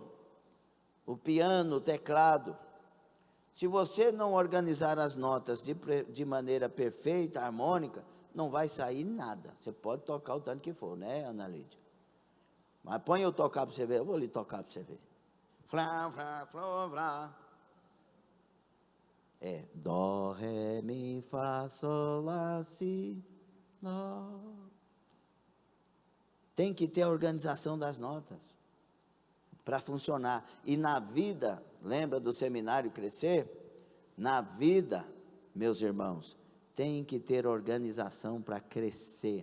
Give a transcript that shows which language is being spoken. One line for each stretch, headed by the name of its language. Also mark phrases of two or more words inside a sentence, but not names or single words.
Portuguese: O piano, o teclado. Se você não organizar as notas de maneira perfeita, harmônica, não vai sair nada. Você pode tocar o tanto que for, né, Ana Lídia? Mas põe eu tocar para você ver, eu vou lhe tocar para você ver. Flá, flá, flá, flá. É dó, ré, mi, fá, sol, lá, si, lá. Tem que ter a organização das notas para funcionar. E na vida, lembra do seminário Crescer? Na vida, meus irmãos, tem que ter organização para crescer.